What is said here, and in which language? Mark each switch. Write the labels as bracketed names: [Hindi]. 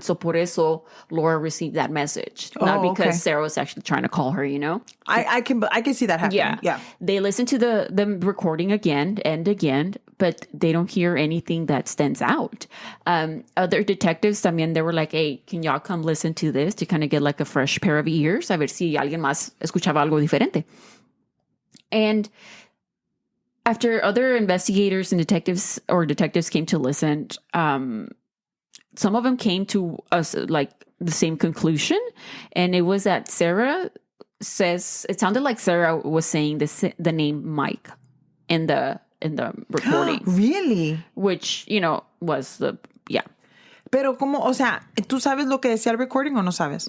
[English] So [Spanish] por eso [English] Laura received that message, not because Sarah was actually trying to call her, you know? I can see that happening. Yeah. They listen to the recording again and again, but they don't hear anything that stands out. Other detectives [Spanish] también, [English] they were like, hey, can y'all come listen to this to kind of get like a fresh pair of ears? [Spanish] A ver si alguien más escuchaba algo diferente. [English] And after other investigators and detectives came to listen, some of them came to us like the same conclusion. And it was that Sarah says, it sounded like Sarah was saying the name Mike in the recording. Really? Which, you know, was yeah. [Spanish] Pero como, o sea, ¿tú sabes lo que decía el recording o no sabes?